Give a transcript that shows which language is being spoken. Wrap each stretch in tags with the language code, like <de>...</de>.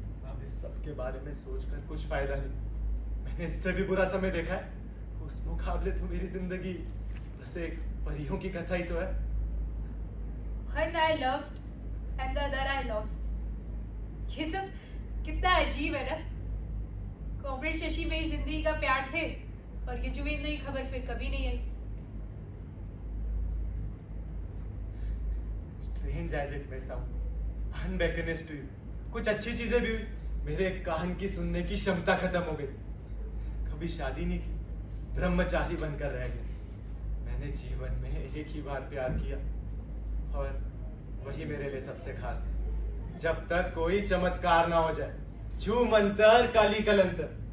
<hi>अब इस सब के बारे में सोचकर कुछ फायदा नहीं। मैंने इससे भी बुरा समय देखा है। उस मुकाबले तो मेरी जिंदगी बस एक परियों की कथा ही तो है।</hi> <en>One I loved and the other I lost.</en> <hi>ये सब कितना अजीब है ना। कॉमरेड शशि मेरी जिंदगी का प्यार थे और यजुवेंद्र की खबर फिर कभी नहीं आई।</hi> <en>Strange as it may sound, unbeckonest to you.</en> <hi>कुछ अच्छी चीजें भी हुई। मेरे कान की सुनने की क्षमता खत्म हो गई। कभी शादी नहीं की, ब्रह्मचारी बनकर रह गया। मैंने जीवन में एक ही बार प्यार किया और वही मेरे लिए सबसे खास था। जब तक कोई चमत्कार ना हो जाए, छू मंतर काली कलंतर।</hi>